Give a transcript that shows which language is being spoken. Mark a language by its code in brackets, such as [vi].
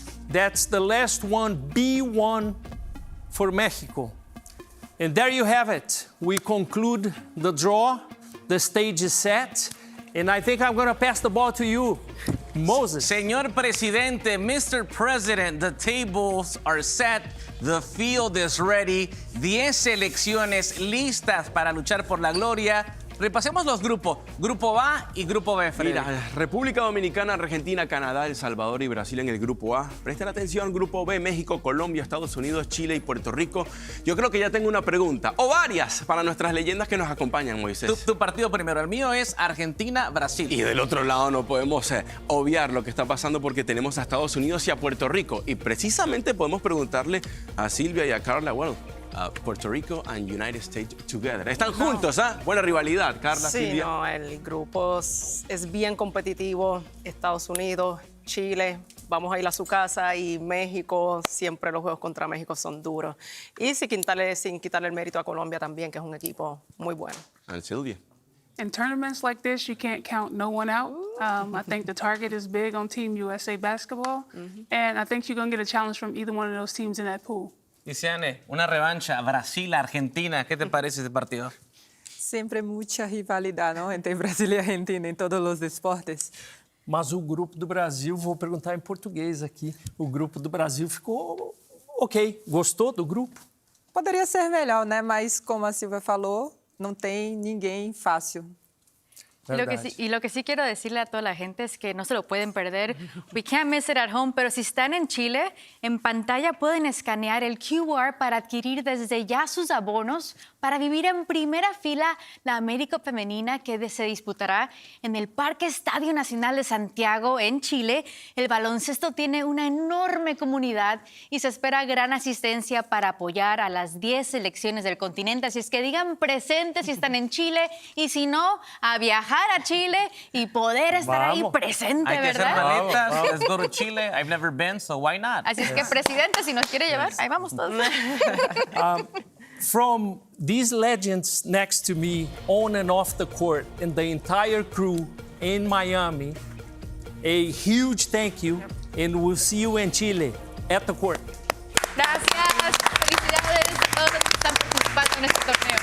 [en] That's the last one, B1 for Mexico. And there you have it. We conclude the draw. The stage is set. And I think I'm going to pass the ball to you, Moses. [es] Señor Presidente, Mr. [en] President, the tables are set. The field is ready. [es] 10 selecciones listas para luchar por la gloria. Repasemos los grupos. Grupo A y Grupo B, Freddy. Mira, República Dominicana, Argentina, Canadá, El Salvador y Brasil en el Grupo A. Presten atención, Grupo B, México, Colombia, Estados Unidos, Chile y Puerto Rico. Yo creo que ya tengo una pregunta, o varias, para nuestras leyendas que nos acompañan, Moisés. Tu partido primero. El mío es Argentina, Brasil. Y del otro lado no podemos obviar lo que está pasando porque tenemos a Estados Unidos y a Puerto Rico. Y precisamente podemos preguntarle a Silvia y a Carla, bueno, [en] Puerto Rico and United States together. [es] Están juntos, ¿ah? Buena rivalidad, Carla, sí, Silvia. No, el grupo es bien competitivo. Estados Unidos, Chile, vamos a ir a su casa, y México, siempre los juegos contra México son duros. Y sin quitarle el mérito a Colombia también, que es un equipo muy bueno. Silvia. [en] In tournaments like this, you can't count no one out. I think the target is big on Team USA basketball, and I think you're going to get a challenge from either one of those teams in that pool. [es] Isiane, una revancha, Brasil-Argentina. ¿Qué te parece este partido? Siempre mucha rivalidad, ¿no? Entre Brasil y Argentina en todos los deportes. [pt] Mas o grupo do Brasil, vou perguntar em português aqui. O grupo do Brasil ficou ok. Gostou do grupo? Poderia ser melhor, né? Mas como a Silvia falou, não tem ninguém fácil. [es] Lo que sí quiero decirle a toda la gente es que no se lo pueden perder. [en] We can't miss it at home, [es] pero si están en Chile, en pantalla pueden escanear el QR para adquirir desde ya sus abonos para vivir en primera fila la AmeriCup femenina que se disputará en el Parque Estadio Nacional de Santiago, en Chile. El baloncesto tiene una enorme comunidad y se espera gran asistencia para apoyar a las 10 selecciones del continente. Así es que digan presente si están en Chile, y si no, a viajar a Chile y poder estar ahí presente, Hay que ¿verdad? hacer maletas. [en] Let's go to Chile. I've never been, so why not? [es] Así es que, presidente, si nos quiere llevar, ahí vamos todos. [en] From these legends next to me, on and off the court, and the entire crew in Miami, a huge thank you, and we'll see you in Chile at the court. [es] Gracias. Felicidades a todos los que están participando en este torneo.